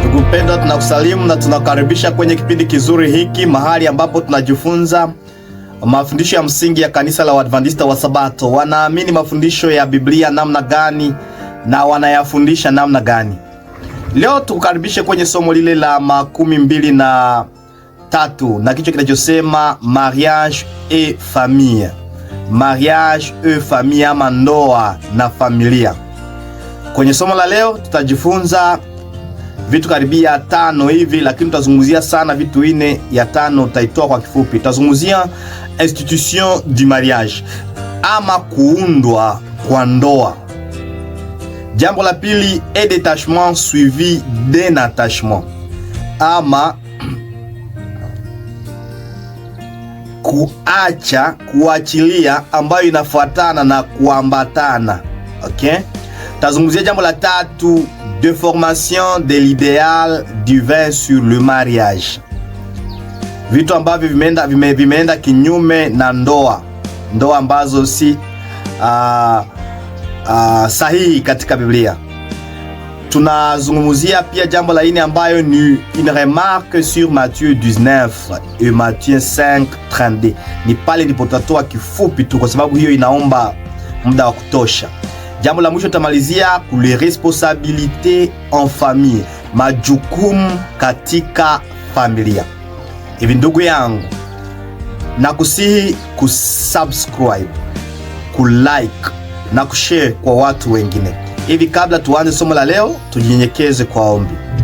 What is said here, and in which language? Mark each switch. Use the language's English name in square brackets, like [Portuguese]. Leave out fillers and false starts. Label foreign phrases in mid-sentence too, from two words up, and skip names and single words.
[Swahili] mpendwa, tunakusalimu na tunakaribisha kwenye kipindi kizuri hiki, mahali ambapo tunajifunza mafundisho ya msingi ya kanisa la Waadventista wa Sabato. Wanaamini mafundisho ya Biblia namna gani na wanayafundisha namna gani? Leo tukukaribishe kwenye somo lile la 23 na kichwa kinachosema [French] mariage et famille. Mariage et famille, [Swahili] ama ndoa na familia. Kwenye somo la leo tutajifunza vitu karibia 5 hivi, lakini tutazungumzia sana vitu 4. Ya 5 tutaitoa kwa kifupi. Tutazungumzia [French] institution du mariage, [Swahili] ama kuundwa kwa ndoa. Jambo la pili, [French] et détachement suivi d'un attachement, [Swahili] ama kuachilia ambayo inafuatana na kuambatana. Okay? Tazungumzia jambo la 3, [French] déformation de l'idéal divin sur le mariage. [Swahili] Vitu ambavyo vimeenda kinyume na ndoa ambazo si sahihi katika Biblia. Tunazungumzia pia jambo la 4 ambayo ni [French] une remarque sur Matthieu 19 et Matthieu 5:32. [Swahili] Ni pale ndipo tutatoa kifupi tu, kwa sababu hiyo inaomba muda wa kutosha. Jambo la mwisho tutamalizia [French] les responsabilités en famille, [Swahili] majukumu katika familia. Hivi ndugu yangu, nakusihi kusubscribe, kulike na kushare kwa watu wengine. Hivi kabla tuanze somo la leo, tujinyenyekeze kwa ombi.